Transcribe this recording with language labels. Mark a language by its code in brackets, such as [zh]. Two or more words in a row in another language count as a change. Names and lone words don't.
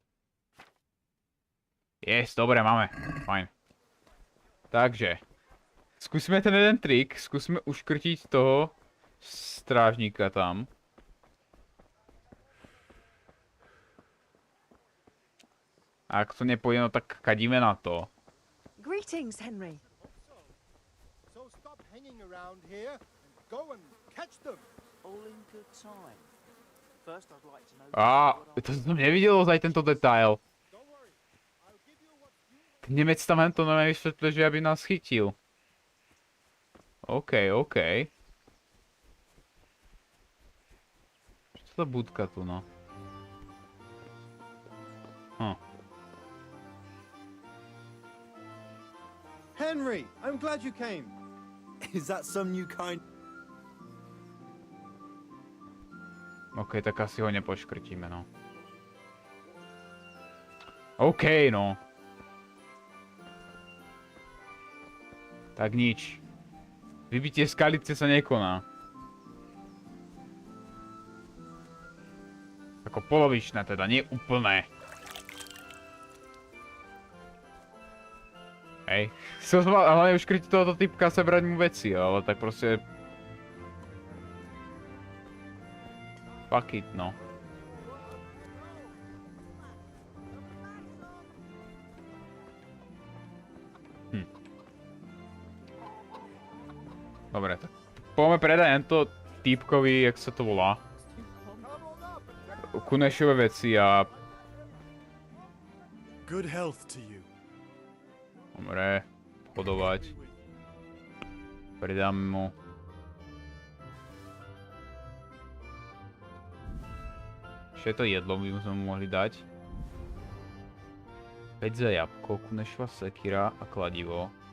[sk] Yes, dobre, máme. Fajn. Takže, skúsime ten jeden trik, skúsime uškrtiť toho strážnika tam. A ak to nepôjde, no tak kadíme na to. [en] Greetings, Henry. So stop hanging around here and go and catch them. All in good time. First I'd like to know. [sk] To som nevidel ozaj tento detail. Ten Nemec tam to nové vysvetlil, že aby nás chytil. OK. Čo to za budka tu, no? [en] Henry, I'm glad you came. Is that some new kind? [sk] OK, tak asi ho nepoškrtíme, no. OK, no. Tak nič. Vybitie Skalice sa nekoná. Ako polovičné teda, nie úplné. Hej. Som mal hlavne uškrytiť tohoto typka a sebrať mu veci, ale tak proste... [en] Fuck it, no. [sk] Dobre, tak poďme predať to týpkovi, jak sa to volá. Kunešové veci a... [en] Good health to you. [sk] Dobre, podovať. Predám mu. Ešte to jedlo by sme mu mohli dať. 5 za jabko, kunešva sekira a kladivo.